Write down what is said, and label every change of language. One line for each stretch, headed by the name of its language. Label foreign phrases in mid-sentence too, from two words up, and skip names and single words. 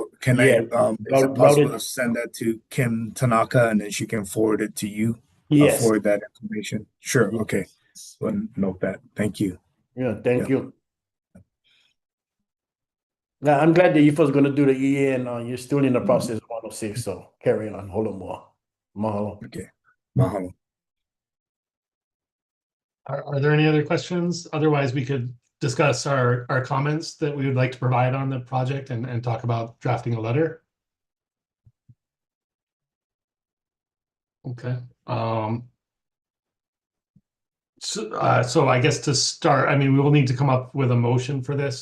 English: Can I, is it possible to send that to Kim Tanaka and then she can forward it to you? Yes. Forward that information. Sure. Okay. Well, note that. Thank you. Yeah, thank you. Now, I'm glad that you folks going to do the EA and you're still in the process of 106, so carry on. Holomoa. Mahalo. Okay. Mahalo. Are there any other questions? Otherwise, we could discuss our comments that we would like to provide on the project and talk about drafting a letter. Okay. So I guess to start, I mean, we will need to come up with a motion for this.